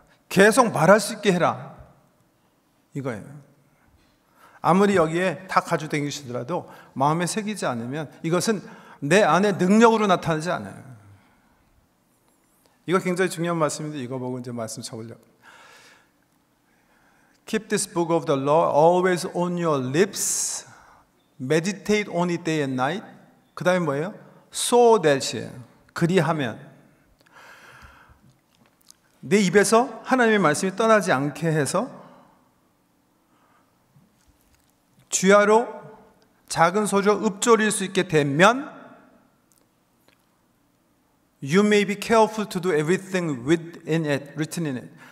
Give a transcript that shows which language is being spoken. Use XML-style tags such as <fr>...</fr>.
<ko>계속 말할 수 있게 해라. 이거예요. 아무리 여기에 다 가지고 다니시더라도 마음에 새기지 않으면 이것은 내 안에 능력으로 나타나지 않아요. 이거 굉장히 중요한 말씀인데 이거 보고 이제 말씀 적으려고.</ko> <en>Keep this book of the law always on your lips. Meditate on it day and night.</en> <ko>그 다음에 뭐예요?</ko> <en>So that</en> <ko>그리하면 내 입에서 하나님의 말씀이 떠나지 않게 해서 주야로 작은 소리로 읊조릴 수 있게 되면</ko> <en>You may be careful to do everything within it, written in it.</en>